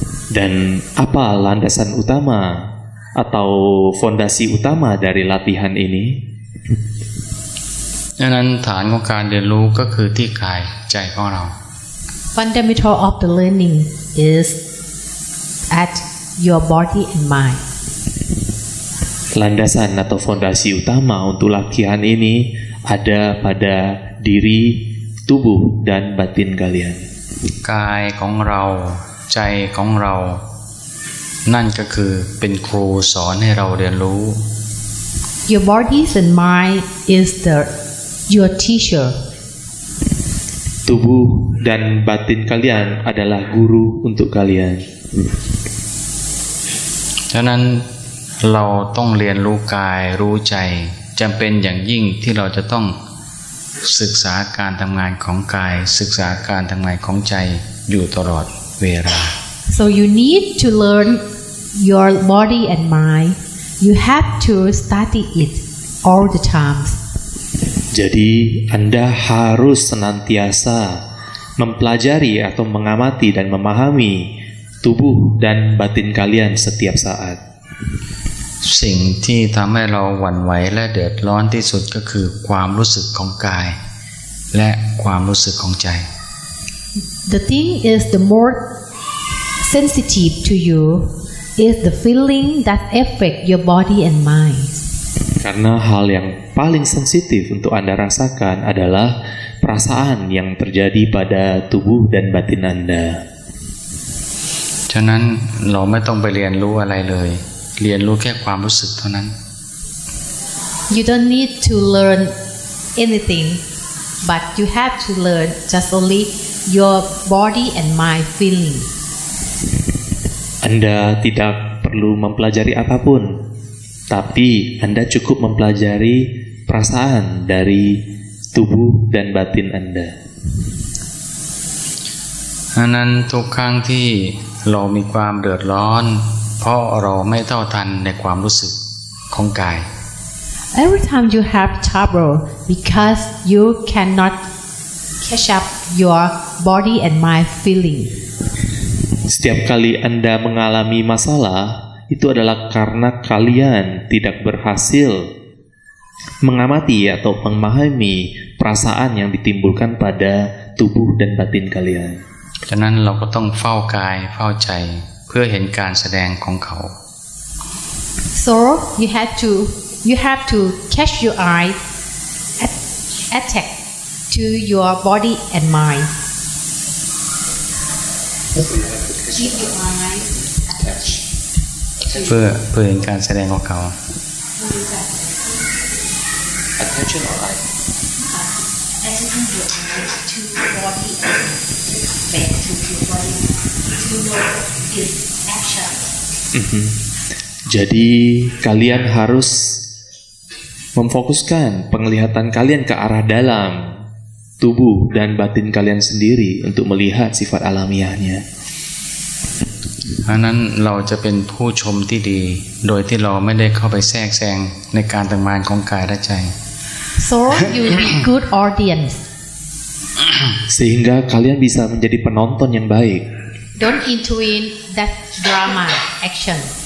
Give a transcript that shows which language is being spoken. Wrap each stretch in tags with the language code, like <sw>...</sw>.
<id>Dan apa landasan utama atau fondasi utama dari latihan ini?</id> <th>ฉะนั้นฐานของการเรียนรู้ก็คือที่กายใจของเรา</th> <en>Fundamental of the learning is at your body and mind.</en> <id>Landasan atau fondasi utama untuk latihan ini ada pada diri, tubuh, dan batin kalian.</id> <th>กายของเราใจของเรานั่นก็คือเป็นครูสอนให้เราเรียนรู้</th> <en>Your bodies and mind is your teacher.</en> <id>Tubuh dan batin kalian adalah guru untuk kalian.</id> <th>ฉะนั้นเราต้องเรียนรู้กายรู้ใจจำเป็นอย่างยิ่งที่เราจะต้องศึกษาการทำงานของกายศึกษาการทำงานของใจอยู่ตลอดเวลา</th> <en>So you need to learn your body and mind. You have to study it all the times.</en> <id>Jadi Anda harus senantiasa mempelajari atau mengamati dan memahami tubuh dan batin kalian setiap saat.</id> <th>สิ่งที่ทำให้เราหวั่นไหวและเดือดร้อนที่สุดก็คือความรู้สึกของกายและความรู้สึกของใจ</th> <en>The thing is the more sensitive to you is the feeling that affect your body and mind.</en> <id>Karena hal yang paling sensitif untuk Anda rasakan adalah perasaan yang terjadi pada tubuh dan batin Anda.</id> <th>ฉะนั้นเราไม่ต้องไปเรียนรู้อะไรเลยเรียนรู้แค่ความรู้สึกเท่านั้น</th> <en>You don't need to learn anything, but you have to learn just only your body and mind feeling.</en> <id>Anda tidak perlu mempelajari apapun, tapi Anda cukup mempelajari perasaan dari tubuh dan batin Anda.</id> <th>ฉะนั้นทุกครั้งที่เรามีความเดือดร้อนเพราะเราไม่เท่าทันในความรู้สึกของกาย</th> <en>Every time you have trouble because you cannot catch up your body and mind feeling.</en> <id>Setiap kali Anda mengalami masalah, itu adalah karena kalian tidak berhasil mengamati atau memahami perasaan yang ditimbulkan pada tubuh dan batin kalian.</id> <th>ฉะนั้นเราก็ต้องเฝ้ากายเฝ้าใจเพื่อเห็นการแสดงของเขา</th> <en>So you have to catch your eye attack to your body and mind. Keep your eye attached</en> <th>เพื่อเห็นการแสดงของเขา</th> <en>Attention or eye? Attaching your eye to your body and back to your body. to know its action.</en> <id>Jadi kalian harus memfokuskan penglihatan kalian ke arah dalam tubuh dan batin kalian sendiri untuk melihat sifat alamiahnya.</id> <th>เพราะนั้นเราจะเป็นผู้ชมที่ดีโดยที่เราไม่ได้เข้าไปแทรกแซงในการทำงานของกายและใจ</th> <en>So you will be good audience.</en> <id>Sehingga kalian bisa menjadi penonton yang baik.</id> <en>Don't intervene that drama action.</en>